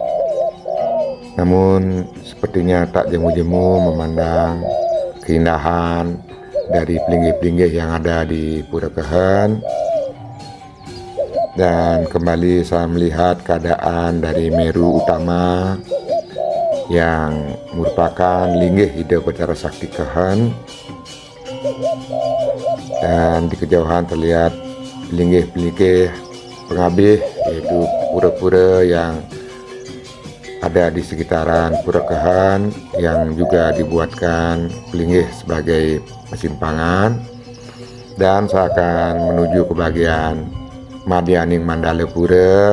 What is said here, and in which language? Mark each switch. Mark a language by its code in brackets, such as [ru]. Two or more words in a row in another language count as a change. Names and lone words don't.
[id] Namun sepertinya tak jemu-jemu memandang keindahan dari pelinggih-pelinggih yang ada di Pura Kehen. Dan kembali saya melihat keadaan dari Meru Utama yang merupakan linggih Ida Batara Sakti Kehen. Dan di kejauhan terlihat pelinggih-pelinggih pengabih, yaitu pura-pura yang ada di sekitaran Pura Kehen, yang juga dibuatkan pelinggih sebagai mesin pangan. Dan saya akan menuju ke bagian Madianing Mandala Pura.